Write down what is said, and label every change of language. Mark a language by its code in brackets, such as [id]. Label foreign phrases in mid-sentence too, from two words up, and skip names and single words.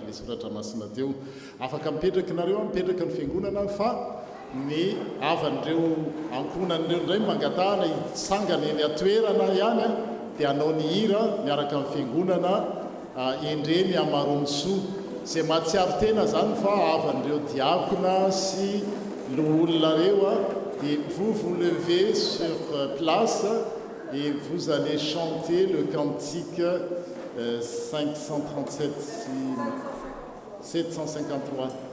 [mg] ilay soratra masina teo afaka mipetraka nareo mipetraka ny fiangonana fa ny avan'ireo ankonan'ireo indray mangatahana hitsangana eny atoerana ihany dia hanao ny hira miaraka amin'ny fiangonana endreny amaromosoa izay mahatsiaro tena zany fa avan'ireo diakona sy loholona reo [fr] et vous vous levez sur place et vous allez chanter le cantique 537 753.